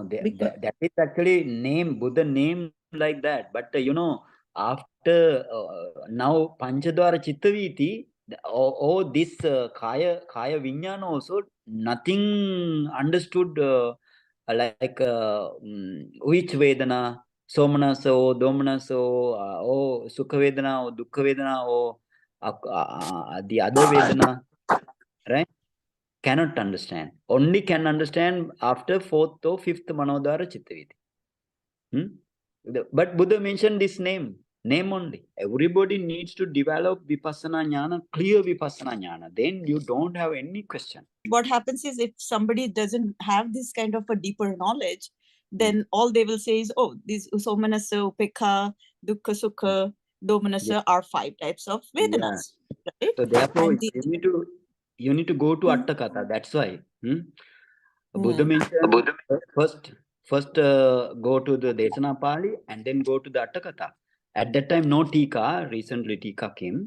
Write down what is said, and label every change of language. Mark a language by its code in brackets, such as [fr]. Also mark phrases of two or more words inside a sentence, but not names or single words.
[en] That is actually name, Buddha name like that. But after now [pi] Panchadwara Chittaviti, [en] this [pi] Kaya Vijnana [en] also, nothing understood like which Vedana, Somanasa or Domanasa or [pi] Sukha Vedana [en] or [pi] Dukkha Vedana [en] or the other Vedana, right? Cannot understand. Only can understand after 4th or 5th [pi] Manodvara Chittaviti. [en] But Buddha mentioned this name, Name only. Everybody needs to develop [pi] vipassana jnana, [en] clear [pi] vipassana jnana. [en] Then you don't have any question. What happens is, if somebody doesn't have this kind of a deeper knowledge, then all they will say is, oh, these [pi] somanasa, upekha, dukkha, sukha, domanasa [en] are 5 types of vedanas. Right? So therefore, And you need to go to Attakatha. That's why. Buddha mentioned first go to the Desanā Pali and then go to the Attakatha. At that time, no Tika. Recently, Tika came.